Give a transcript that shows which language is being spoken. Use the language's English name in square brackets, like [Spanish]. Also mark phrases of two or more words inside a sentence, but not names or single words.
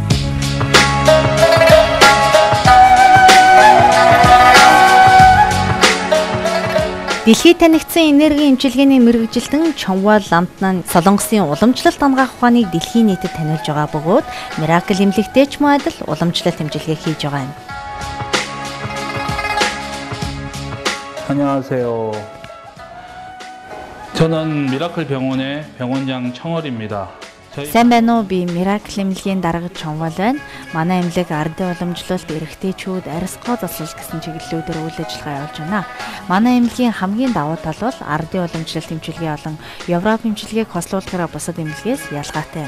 [Mongolian] Дэлхийд танигдсан энергийн эмчилгээний мэргэжилтэн Чонвал ламтнан Солонгосын уламжлалт хамгаах ухааныг дэлхийн нийтэд таниулж байгаа бөгөөд миракл эмнэлэгтэй ч мөн адил уламжлалт эмчилгээ хийж байгаа юм. [Korean] 안녕하세요. 저는 미라클 병원의 병원장 청월입니다. [Mongolian] Сайн байна уу? Би Miracle эмнэлгийн дарга Чонвал байна. Манай эмнэлэг ардын уламжлалт эрэгтэйчүүд арьс гоо засал гэсэн чиглэлүүдээр үйл ажиллагаа явуулж байна. Манай эмнэлгийн хамгийн давуу тал бол ардын уламжлалт эмчилгээ болон Европ эмчилгээг хослуулахаараа бусад эмнэлгээс ялгаатай.